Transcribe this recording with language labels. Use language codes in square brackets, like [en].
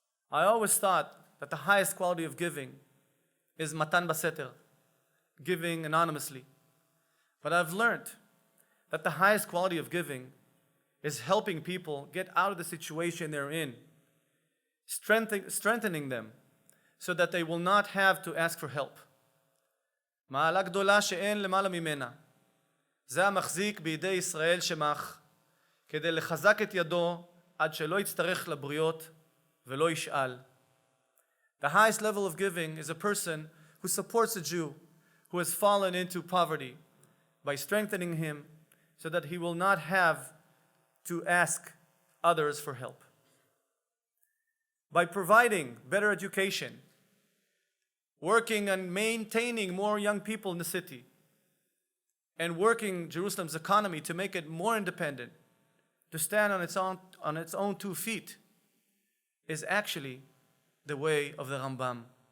[en] I always thought that the highest quality of giving is matan baseter, giving anonymously. But I've learned that the highest quality of giving is helping people get out of the situation they're in, strengthening them so that they will not have to ask for help. [he] מעלה גדולה שאין למעלה ממנה. זה המחזיק בידי ישראל שמח, כדי לחזק את ידו עד שלא יצטרך לבריות ולא ישאל. [en] The highest level of giving is a person who supports a Jew who has fallen into poverty by strengthening him so that he will not have to ask others for help. By providing better education, working on maintaining more young people in the city, and working Jerusalem's economy to make it more independent, to stand on its own 2 feet, is actually the way of the Rambam.